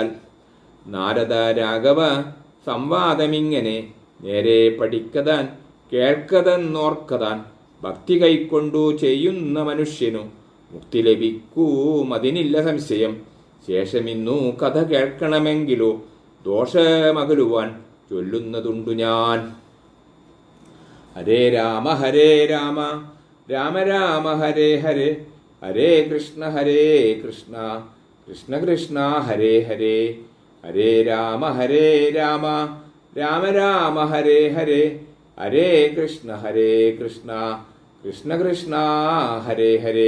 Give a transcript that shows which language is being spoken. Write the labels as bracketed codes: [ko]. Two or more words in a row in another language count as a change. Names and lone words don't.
[ml] നാരദ രാഘവ സംവാദമിങ്ങനെ നേരെ പഠിക്കതാൻ കേൾക്കതെന്നോർക്കതാൻ. ഭക്തി കൈക്കൊണ്ടു ചെയ്യുന്ന മനുഷ്യനു മുക്തി ലഭിക്കൂമതിനില്ല സംശയം. ശേഷമിന്നു കഥ കേൾക്കണമെങ്കിലോ ദോഷമകലുവാൻ ചൊല്ലുന്നതുണ്ടു ഞാൻ. [sa] ഹരേ രാമ രാമ രാമ ഹരേ ഹരേ, ഹരേ കൃഷ്ണ കൃഷ്ണ കൃഷ്ണ ഹരേ ഹരേ. ഹരേ രാമ രാമ രാമ ഹരേ ഹരേ, ഹരേ കൃഷ്ണ കൃഷ്ണ കൃഷ്ണ ഹരേ ഹരേ.